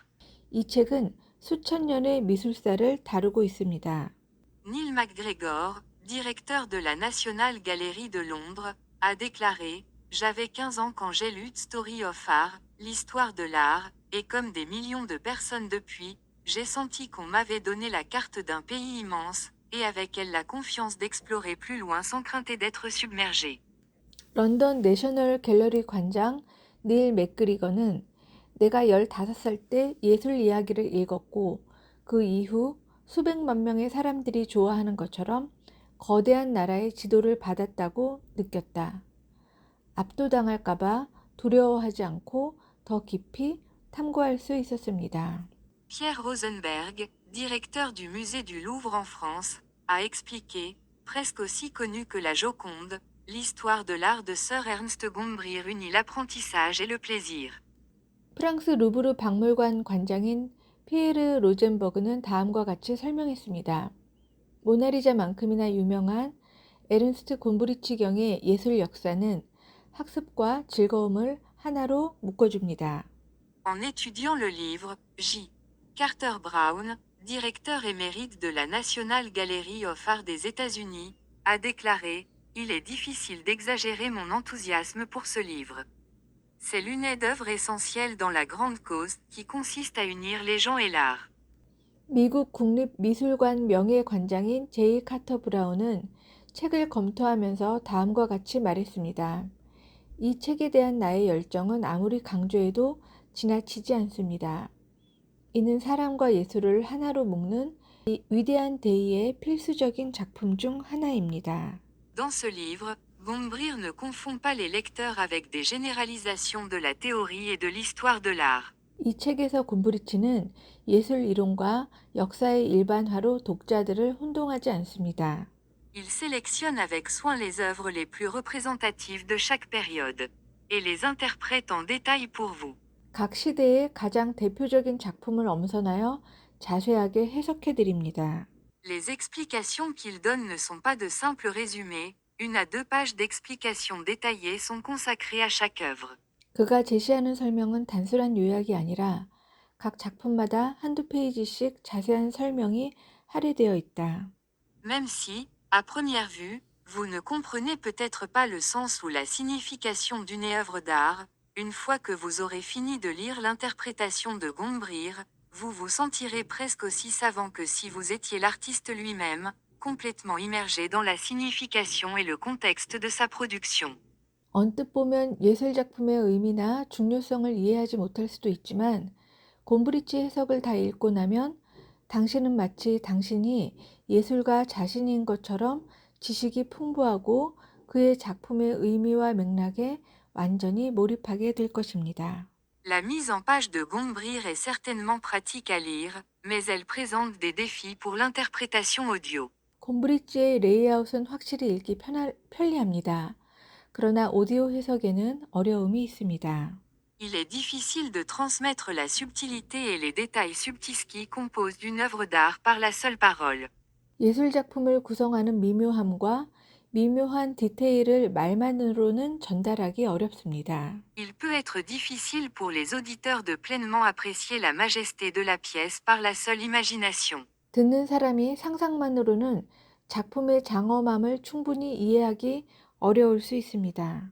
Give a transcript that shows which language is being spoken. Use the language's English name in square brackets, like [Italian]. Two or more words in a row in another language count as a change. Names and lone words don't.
[Korean] 이 책은 수천 년의 미술사를 다루고 있습니다. [French] Neil MacGregor, directeur de la National Gallery de Londres, a déclaré « J'avais 15 ans quand j'ai lu Story of Art, l'histoire de l'art, et comme des millions de personnes depuis, j'ai senti qu'on m'avait donné la carte d'un pays immense, et avec elle la confiance d'explorer plus loin sans crainte d'être submergé. » [Korean] 런던 내셔널 갤러리 관장 닐 맥그리거는 내가 15살 때 예술 이야기를 읽었고 그 이후 수백만 명의 사람들이 좋아하는 것처럼 거대한 나라의 지도를 받았다고 느꼈다. 압도당할까봐 두려워하지 않고 더 깊이 탐구할 수 있었습니다. [French] Pierre Rosenberg, directeur du musée du Louvre en France, a expliqué, presque aussi connu que la Joconde, l'histoire de l'art de Sir Ernst Gombrich unit l'apprentissage et le plaisir. [Korean] 프랑스 루브르 박물관 관장인 피에르 로젠버그는 다음과 같이 설명했습니다. 모나리자만큼이나 유명한 에른스트 곰브리치경의 예술 역사는 학습과 즐거움을 하나로 묶어줍니다. [French] En étudiant le livre, J. Carter Brown, directeur émérite de la National Gallery of Art des États-Unis, a déclaré « Il est difficile d'exagérer mon enthousiasme pour ce livre. C'est l'une d'œuvre essentielle dans la grande cause qui consiste à unir les gens et l'art. » [Korean] 미국 국립미술관 명예관장인 제이 카터 브라운은 책을 검토하면서 다음과 같이 말했습니다. 이 책에 대한 나의 열정은 아무리 강조해도 지나치지 않습니다. 이는 사람과 예술을 하나로 묶는 이 위대한 대의의 필수적인 작품 중 하나입니다. [French] Dans ce livre, Gombrich ne confond pas les lecteurs avec des généralisations de la théorie et de l'histoire de l'art. [Korean] 이 책에서 곰브리치는 예술 이론과 역사의 일반화로 독자들을 혼동하지 않습니다. [French] Il sélectionne avec soin les œuvres les plus représentatives de chaque période, et les interprète en détail pour vous. [Korean] 각 시대의 가장 대표적인 작품을 엄선하여 자세하게 해석해 드립니다. [French] Les explications qu'il donne ne sont pas de simples résumés, 1 à 2 pages d'explications détaillées sont consacrées à chaque œuvre. [Korean] 그가 제시하는 설명은 단순한 요약이 아니라 각 작품마다 한두 페이지씩 자세한 설명이 할애되어 있다. [French] Même si, à première vue, vous ne comprenez peut-être pas le sens ou la signification d'une œuvre d'art, une fois que vous aurez fini de lire l'interprétation de Gombrich, vous vous sentirez presque aussi savant que si vous étiez l'artiste lui-même, complètement immergé dans la signification et le contexte de sa production. [Korean] 언뜻 보면 예술 작품의 의미나 중요성을 이해하지 못할 수도 있지만 곰브리치 해석을 다 읽고 나면 당신은 마치 당신이 예술가 자신인 것처럼 지식이 풍부하고 그의 작품의 의미와 맥락에 완전히 몰입하게 될 것입니다. [French] La mise en page de Gombrich est certainement pratique à lire, mais elle présente des défis pour l'interprétation audio. [Korean] 곰브리치의 레이아웃은 확실히 읽기 편리합니다. 그러나 오디오 해석에는 어려움이 있습니다. [French] Il est difficile de transmettre la subtilité et les détails subtils qui composent une œuvre d'art par la seule parole. [Korean] 예술 작품을 구성하는 미묘함과 미묘한 디테일을 말만으로는 전달하기 어렵습니다. [French] Il peut être difficile pour les auditeurs de pleinement apprécier la majesté de la pièce par la seule imagination. [Korean] 듣는 사람이 상상만으로는 작품의 장엄함을 충분히 이해하기 어려울 수 있습니다.